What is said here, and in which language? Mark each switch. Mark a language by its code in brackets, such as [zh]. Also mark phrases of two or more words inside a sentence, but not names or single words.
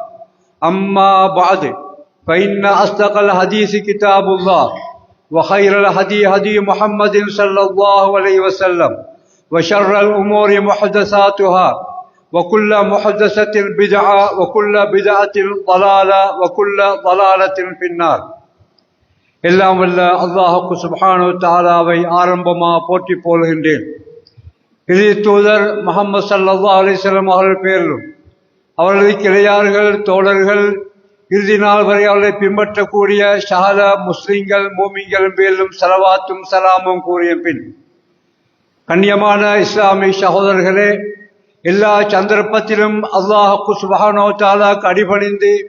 [ar] أما بعد فإن أصدق الحديث كتاب الله وخير الهدي هدي محمد صلى الله عليه وسلم وشر الأمور محدثاتها وكل محدثة بدعة وكل بدعة ضلالة وكل ضلالة في النار. [ta] எல்லாம் வல்ல அல்லாஹ் [ar] سبحانه و تعالى [ta] ஆரம்பமாக போற்றி போல்கின்றேன். இறுதி தூதர் முஹம்மது [ar] صلى الله عليه وسلم [ta] அவர்கள் பேரிலும் அவர்களது கிளையார்கள் தோழர்கள் இறுதி நாள் வரை அவர்களை பின்பற்றக்கூடிய சகல முஸ்லிம்கள் மூமின்கள் பேரிலும் ஸலவாத்தும் சலாமும் கூறிய பின், கண்ணியமான இஸ்லாமிய சகோதரர்களே, எல்லா சந்தர்ப்பத்திலும் அல்லாஹ் [ar] سبحانه و تعالى [ta] அடிபணிந்து